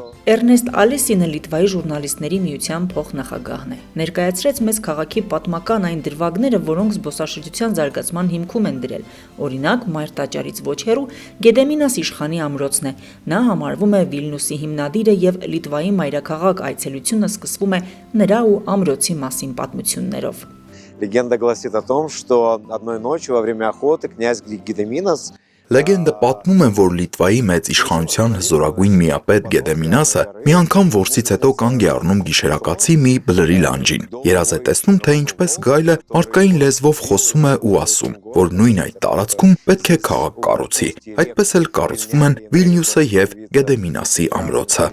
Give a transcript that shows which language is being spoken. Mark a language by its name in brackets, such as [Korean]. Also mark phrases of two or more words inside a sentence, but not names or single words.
[Armenian] Էրնեստ Ալիսինը Լիտվայի ժուրնալիստների միության փոխնախագահն է։ Ներկայացրեց մեզ քաղաքի պատմական այն դրվագները, որոնք զբոսաշրջության զարգացման հիմքում են դրել։ Օրինակ, մայր տաճարից ոչ հեռու Գեդեմինաս իշխանի ամրոցն է։ Նա համարվում է Վիլնյուսի հիմնադիրը եւ Լիտվայի մայրաքաղաք այցելությունը սկսվում է նրա ու ամրոցի մասին պատմություններով։ [Russian] Легенда гласит о том, что одной ночью во время охоты князь Гедеминас [Armenian] Լեգենդը պատմում են, որ Լիտվայի մեծ իշխանության հզորագույն միապետ Գեդեմինասը մի անգամ որսից հետո կանգ է առնում գիշերակացի մի բլրի լանջին։ Երազ է տեսնում, թե ինչպես գայլը մարդկային լեզվով խոսում է ու ասում, որ նույն այդ տարածքում պետք է քաղաք կառուցի։ Այդպես էլ կառուցվում են Վիլնյուսը եւ Գեդեմինասի ամրոցը։